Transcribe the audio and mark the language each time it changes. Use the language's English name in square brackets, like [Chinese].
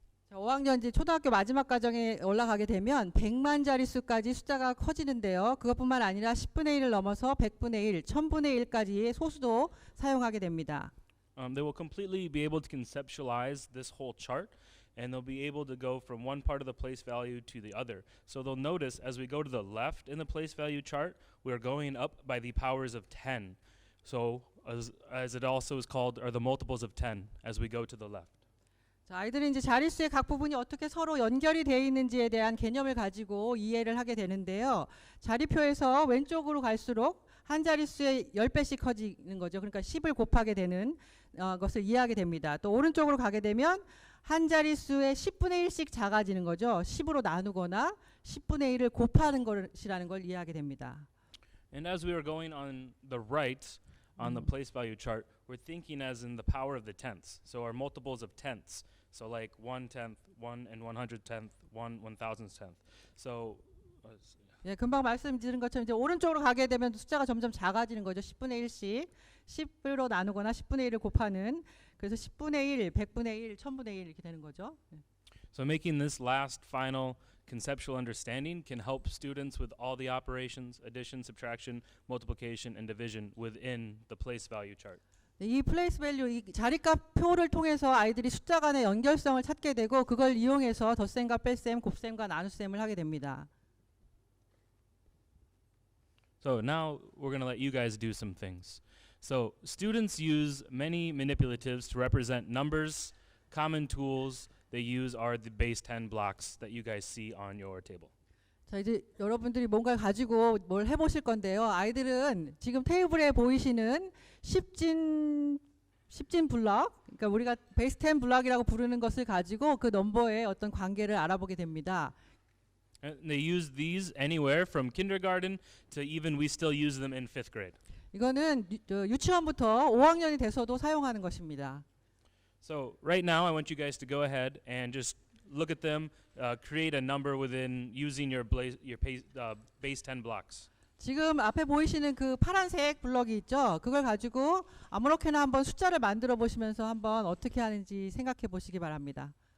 [Korean] 자, 5학년 이제 초등학교 마지막 과정에 올라가게 되면 100만 자릿수까지 숫자가 커지는데요. 그것뿐만 아니라 10분의 1을 넘어서 100분의 1, 1000분의 1까지의 소수도 사용하게 됩니다. [English] They will completely be able to conceptualize this whole chart, and they'll be able to go from one part of the place value to the other. So they'll notice as we go to the left in the place value chart, we're going up by the powers of 10. So as it also is called, are the multiples of 10 as we go to the left. [Korean] 자, 아이들은 이제 자릿수의 각 부분이 어떻게 서로 연결이 되어 있는지에 대한 개념을 가지고 이해를 하게 되는데요. 자리표에서 왼쪽으로 갈수록 한 자릿수의 10배씩 커지는 거죠. 그러니까 10을 곱하게 되는 것을 이해하게 됩니다. 또 오른쪽으로 가게 되면 한 자릿수의 10분의 1씩 작아지는 거죠. 10으로 나누거나 10분의 1을 곱하는 것이라는 걸 이해하게 됩니다. [English] And as we are going on the right on the place value chart, we're thinking as in the power of the tenths. So our multiples of tenths. So like 1/10, 1 and 100th, 1 1,000th. So [Korean] 예, 금방 말씀드린 것처럼 이제 오른쪽으로 가게 되면 숫자가 점점 작아지는 거죠. 10분의 1씩 10으로 나누거나 10분의 1을 곱하는, 그래서 10분의 1, 100분의 1, 1000분의 1 이렇게 되는 거죠. [English] So making this last final conceptual understanding can help students with all the operations, addition, subtraction, multiplication, and division within the place value chart. [Korean] 이 플레이스 밸류, 이 자리값 표를 통해서 아이들이 숫자 간의 연결성을 찾게 되고 그걸 이용해서 덧셈과 뺄셈, 곱셈과 나눗셈을 하게 됩니다. [English] So now we're going to let you guys do some things. So students use many manipulatives to represent numbers. Common tools they use are the base 10 blocks that you guys see on your table. [Korean] 자, 이제 여러분들이 뭔가를 가지고 뭘 해보실 건데요. 아이들은 지금 테이블에 보이시는 10진 블럭, 그러니까 우리가 베이스 10 블럭이라고 부르는 것을 가지고 그 넘버의 어떤 관계를 알아보게 됩니다. [English] And they use these anywhere from kindergarten to even we still use them in 5th grade. [Korean] 이거는 유치원부터 5학년이 돼서도 사용하는 것입니다. [English] So right now I want you guys to go ahead and just look at them, create a number within using your base 10 blocks. [Korean] 지금 앞에 보이시는 그 파란색 블럭이 있죠. 그걸 가지고 아무렇게나 한번 숫자를 만들어 보시면서 한번 어떻게 하는지 생각해 보시기 바랍니다.